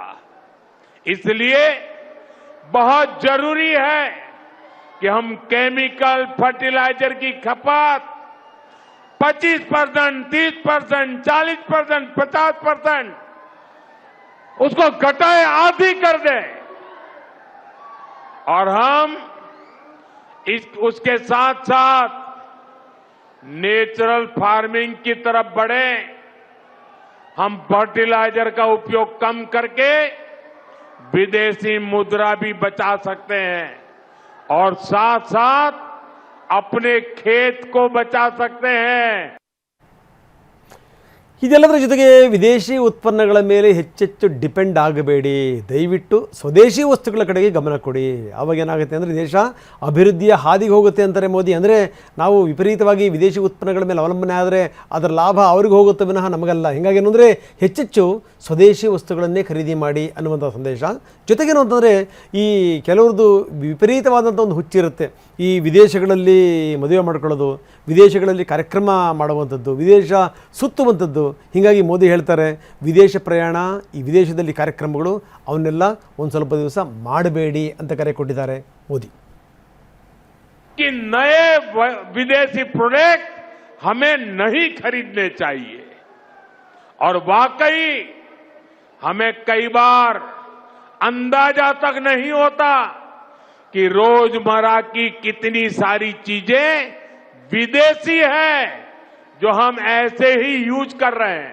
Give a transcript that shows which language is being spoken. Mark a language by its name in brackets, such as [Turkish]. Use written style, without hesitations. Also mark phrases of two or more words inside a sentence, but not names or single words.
[Hindi] इसलिए बहुत जरूरी है कि हम [English] chemical fertilizer [Hindi] की खपत 25%, 30%, 40%, 50% उसको घटाए, आधी कर दें और हम उसके साथ साथ [English] natural farming [Hindi] की तरफ बढ़े। हम फर्टिलाइजर का उपयोग कम करके विदेशी मुद्रा भी बचा सकते हैं और साथ साथ अपने खेत को बचा सकते हैं। [Kannada] ಇದೆಲ್ಲದರ ಜೊತೆಗೆ ವಿದೇಶಿ ಉತ್ಪನ್ನಗಳ ಮೇಲೆ ಹೆಚ್ಚೆಚ್ಚು ಡಿಪೆಂಡ್ ಆಗಬೇಡಿ. ದಯವಿಟ್ಟು ಸ್ವದೇಶಿ ವಸ್ತುಗಳ ಕಡೆಗೆ ಗಮನ ಕೊಡಿ. ಆವಾಗ ಏನಾಗುತ್ತೆ ಅಂದರೆ ದೇಶ ಅಭಿವೃದ್ಧಿಯ ಹಾದಿಗೆ ಹೋಗುತ್ತೆ ಅಂತಾರೆ ಮೋದಿ. ಅಂದರೆ ನಾವು ವಿಪರೀತವಾಗಿ ವಿದೇಶಿ ಉತ್ಪನ್ನಗಳ ಮೇಲೆ ಅವಲಂಬನೆ ಆದರೆ ಅದರ ಲಾಭ ಅವ್ರಿಗೆ ಹೋಗುತ್ತೆ ವಿನಃ ನಮಗಲ್ಲ. ಹೀಗಾಗಿ ಏನಂದರೆ ಹೆಚ್ಚೆಚ್ಚು ಸ್ವದೇಶಿ ವಸ್ತುಗಳನ್ನೇ ಖರೀದಿ ಮಾಡಿ ಅನ್ನುವಂಥ ಸಂದೇಶ. ಜೊತೆಗೇನು ಅಂತಂದರೆ ಈ ಕೆಲವ್ರದ್ದು ವಿಪರೀತವಾದಂಥ ಒಂದು ಹುಚ್ಚಿರುತ್ತೆ. ಈ ವಿದೇಶಗಳಲ್ಲಿ ಮದುವೆ ಮಾಡ್ಕೊಳ್ಳೋದು, ವಿದೇಶಗಳಲ್ಲಿ ಕಾರ್ಯಕ್ರಮ ಮಾಡುವಂಥದ್ದು, ವಿದೇಶ ಸುತ್ತುವಂಥದ್ದು. ಹೀಗಾಗಿ ಮೋದಿ ಹೇಳ್ತಾರೆ, ವಿದೇಶ ಪ್ರಯಾಣ, ಈ ವಿದೇಶದಲ್ಲಿ ಕಾರ್ಯಕ್ರಮಗಳು ಅವನ್ನೆಲ್ಲ ಒಂದು ಸ್ವಲ್ಪ ದಿವಸ ಮಾಡಬೇಡಿ ಅಂತ ಕರೆ ಕೊಟ್ಟಿದ್ದಾರೆ ಮೋದಿ. [Hindi] कि नए विदेशी प्रोडक्ट हमें नहीं खरीदने चाहिए और वाकई हमें कई बार अंदाजा तक नहीं होता कि रोजमर्रा की कितनी सारी चीजें विदेशी हैं जो हम ऐसे ही यूज कर रहे हैं।